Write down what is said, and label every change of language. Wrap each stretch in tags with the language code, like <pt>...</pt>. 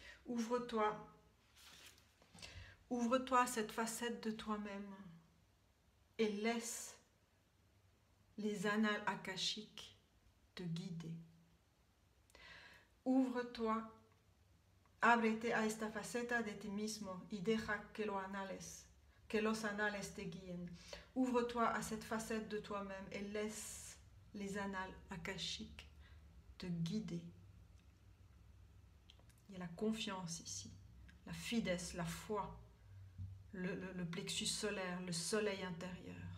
<fr>Ouvre-toi. Ouvre-toi à cette facette de toi-même et laisse les annales akashiques te guider. Ouvre-toi,</fr> <es>ábrete a esta faceta de ti mismo y deja que los anales te guíen.</es> <fr>Ouvre-toi à cette facette de toi-même et laisse les annales akashiques te guider. Il y a la confiance ici, la fidesse, la foi, le plexus solaire, le soleil intérieur.</fr>